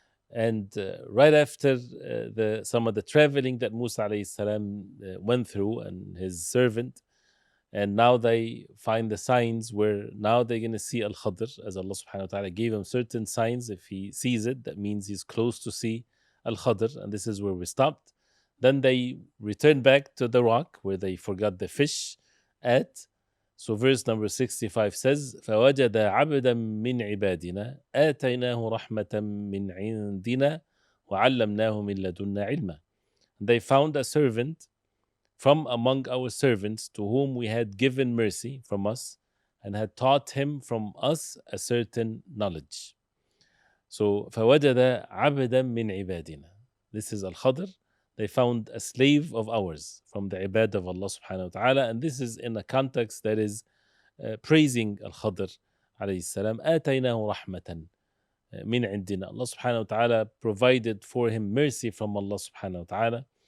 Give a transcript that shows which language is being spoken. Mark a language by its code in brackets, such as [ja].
[en] And right after some of the traveling that Musa alayhi salam went through, and his servant, and now they find the signs where now they're going to see Al-Khadr, as Allah subhanahu wa ta'ala gave him certain signs. If he sees it, that means he's close to see Al-Khadr, and this is where we stopped. Then they return back to the rock where they forgot the fish at. So verse number 65 says, [ar] فَوَجَدَ عَبْدًا مِّنْ عِبَادِنَا آتَيْنَاهُ رَحْمَةً مِّنْ عِنْدِنَا وَعَلَّمْنَاهُ مِنْ لَدُنَّا عِلْمًا. [en] They found a servant from among our servants to whom we had given mercy from us and had taught him from us a certain knowledge. [ar] So فَوَجَدَ عَبْدًا مِّنْ عِبَادِنَا. [en] This is Al-Khadr. They found a slave of ours from the ibad of Allah subhanahu wa ta'ala, and this is in a context that is praising Al-Khadr alayhi salam. [ar] آتَيْنَاهُ رَحْمَةً مِّنْ عِنْدِنَا. [en] Allah subhanahu wa ta'ala provided for him mercy from Allah subhanahu wa ta'ala.